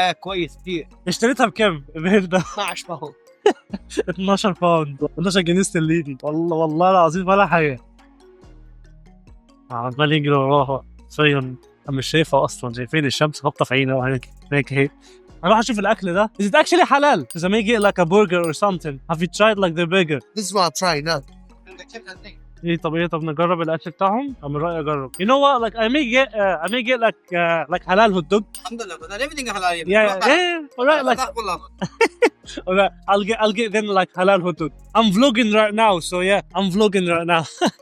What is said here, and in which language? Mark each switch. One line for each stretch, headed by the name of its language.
Arabic: كويس كتير. اشتريتها بكام البهر ده؟ 12 باوند 12 باوند 12 جنيه استرليني. والله العظيم ولا حاجة. عمال يجري وراها حرفيا، انا مش شايفها اصلا. شايفين الشمس خابطه في عيني هيك اهي. اروح اشوف الاكل ده.
English: Is it actually حلال? Does it make it like a burger or something? Have you tried like the burger? This is what I'm trying now.
Arabic: ايه طب نجرب الاكل بتاعهم. I'm رأيي اجرب.
English: You know what, like I may get like halal hot dog.
Arabic: الحمد لله
English: but everything halal. Yeah. Alright, like alright, I'll get them like halal hot dog. I'm vlogging right now, so yeah, I'm vlogging right now.